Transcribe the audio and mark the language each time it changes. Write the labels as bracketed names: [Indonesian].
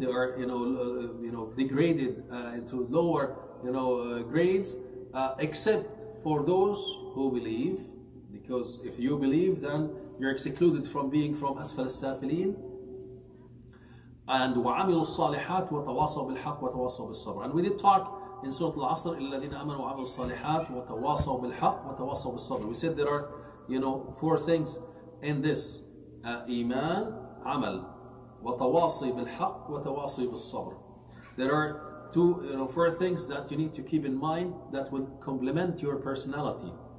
[English] They are degraded into lower grades, except for those who believe, because if you believe, then you're excluded from being from [Arabic] أسفل السافلين. And وعملوا الصالحات وتواصوا بالحق وتواصوا بالصبر. [English] And we did talk in Surah Al-Asr, [Arabic] إلا الذين آمنوا وعملوا الصالحات وتواصوا بالحق وتواصوا بالصبر. [English] We said there are 4 things in this: iman, amal, [Arabic] وتواصي بالحق وتواصي بالصبر. [English] There are 4 things that you need to keep in mind that will complement your personality.